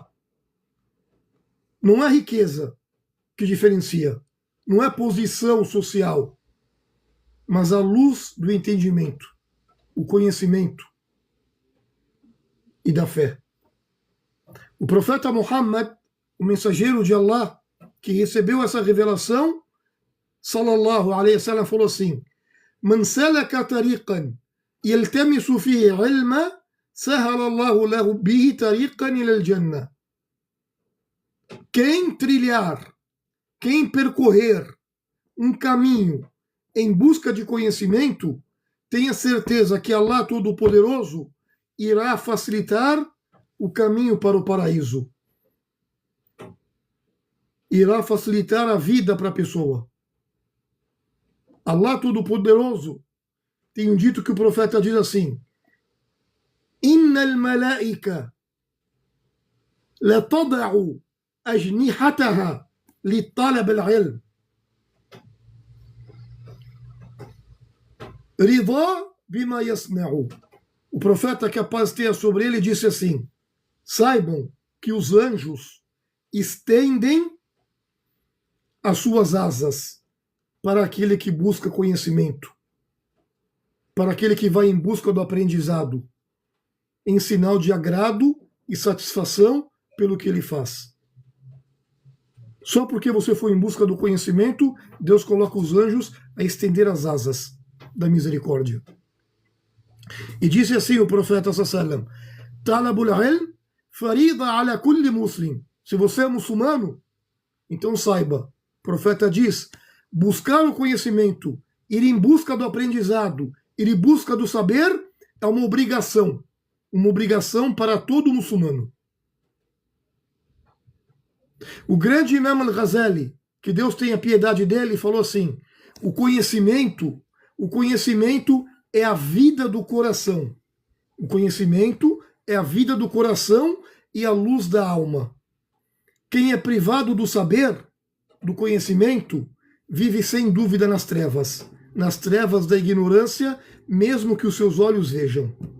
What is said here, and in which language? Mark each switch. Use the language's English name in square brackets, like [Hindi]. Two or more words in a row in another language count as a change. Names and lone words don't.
[Portuguese] Não é riqueza que diferencia, não é posição social, mas a luz do entendimento, o conhecimento e da fé. O profeta Muhammad, o mensageiro de Allah, que recebeu essa revelação, [Arabic] صلى الله عليه وسلم, [Portuguese] falou assim: [Arabic] من سلك طريقا يلتمس فيه علما، سهل الله له به طريقا إلى الجنة. [Portuguese] Quem trilhar, quem percorrer um caminho em busca de conhecimento, tenha certeza que Allah Todo-Poderoso irá facilitar o caminho para o paraíso. Irá facilitar a vida para a pessoa. Allah Todo-Poderoso tem um dito que o profeta diz assim: [Arabic] إن الملائكة لا تضع أجنحتها لطلب العلم رضا بما يسمع. [Portuguese] O profeta, que a paz tenha sobre ele, disse assim: saibam que os anjos estendem as suas asas para aquele que busca conhecimento, para aquele que vai em busca do aprendizado, em sinal de agrado e satisfação pelo que ele faz. Só porque você foi em busca do conhecimento, Deus coloca os anjos a estender as asas da misericórdia. E disse assim o profeta sallam: [Arabic] طلب العلم فريضة على كل مسلم. [Portuguese] Se você é muçulmano, então saiba, o profeta diz, buscar o conhecimento, ir em busca do aprendizado, ir em busca do saber, é uma obrigação para todo muçulmano. O grande Imam al-Ghazali, que Deus tenha piedade dele, falou assim: o conhecimento é a vida do coração. O conhecimento é a vida do coração e a luz da alma. Quem é privado do saber, do conhecimento, vive sem dúvida nas trevas da ignorância, mesmo que os seus olhos vejam.